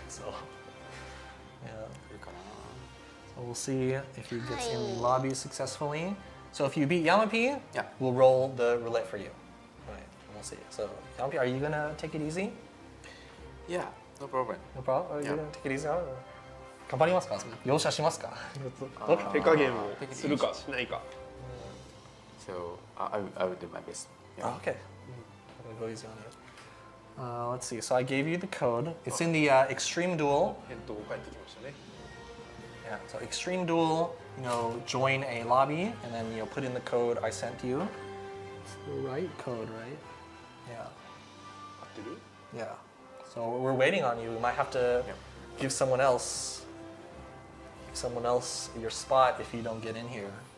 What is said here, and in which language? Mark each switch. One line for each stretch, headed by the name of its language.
English: So, yeah. So we'll see if he gets in the lobby successfully. So if you beat Yama-P, we'll roll the roulette for you. Right, and we'll see. So Yama-P, are you gonna take it easy? Yeah, no problem. No problem. Are you gonna take it easy?
Japanese: 頑張りますか？容赦しますか？手加減をするかしないか。
English: So I will do my best. Yeah. Oh, okay. I'll go easy on you. Let's see. So I gave you the code. It's in the Extreme Duel.
Japanese: 返答返ってきましたね。
English: Yeah. So Extreme Duel. Join a lobby and then put in the code I sent you. It's the right code, right? Yeah.
Japanese: 合ってる？
English: Yeah. So we're waiting on you. We might have to give someone else your spot if you don't get in here.